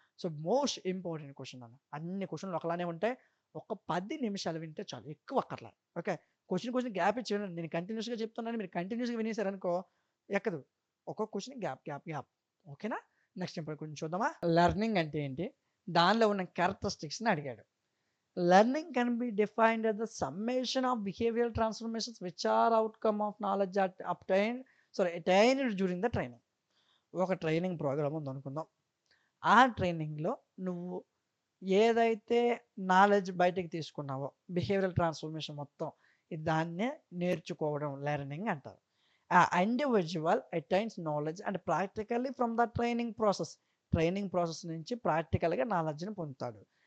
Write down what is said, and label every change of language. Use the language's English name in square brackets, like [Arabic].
[Telugu] So most important question అన్న, అన్ని క్వశ్చన్లు ఒకలానే ఉంటాయి, ఒక 10 నిమిషాలు వింటే చాలు, ఎక్కువ అక్కర్లే. ఓకే, క్వశ్చన్ గ్యాప్ ఇచ్చి వినండి, నేను కంటిన్యూస్గా చెప్తున్నాను, మీరు కంటిన్యూస్గా వినేసారనుకో ఎక్కదు, ఒక్కొక్క క్వశ్చన్ గ్యాప్. ఓకేనా. నెక్స్ట్ ఇంపార్టెంట్ క్వశ్చన్ చూద్దామా. లెర్నింగ్ అంటే ఏంటి, దానిలో ఉన్న క్యారెక్టరిస్టిక్స్ని అడిగాడు. [English] Learning can be defined as the summation of behavioral transformations which are outcome of knowledge attained during the training. [Telugu] ఒక ట్రైనింగ్ ప్రోగ్రామ్ ఉంది అనుకుందాం. ఆ ట్రైనింగ్లో నువ్వు ఏదైతే నాలెడ్జ్ బయటకు తీసుకున్నావో బిహేవియరల్ ట్రాన్స్ఫర్మేషన్ మొత్తం దాన్నే నేర్చుకోవడం లెర్నింగ్ అంటారు. [English] ఆ individual attains knowledge and practically from the training process [Telugu] నుంచి ప్రాక్టికల్గా నాలెడ్జ్ని పొందుతాడు.